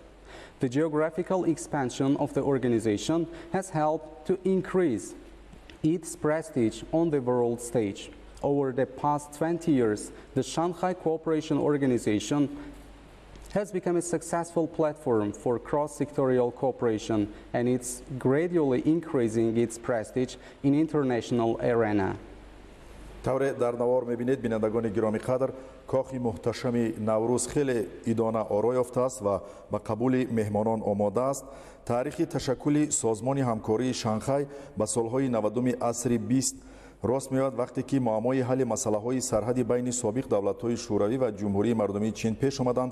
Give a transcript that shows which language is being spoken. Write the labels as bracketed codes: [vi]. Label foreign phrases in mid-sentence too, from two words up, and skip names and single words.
[en] The geographical expansion of the organization has helped to increase its prestige on the world stage. Over the past 20 years, the Shanghai Cooperation Organization has become a successful platform for cross-sectorial cooperation, and it's gradually increasing its prestige in international arena. [tg] тавре дар навор мебинед бинандагони гироми қадр, кохи муҳташами Наврӯз хеле идона оро ёфтааст ва ба қабули меҳмонон омода аст. таърихи ташаккули созмони ҳамкории Шанхай ба солҳои 90-уми асри 20 рост меояд, вақте ки муаммои ҳалли масъалаҳои сарҳади байни собиқ давлатҳои шӯравӣ ва ҷумҳурии мардумии Чин пеш омаданд.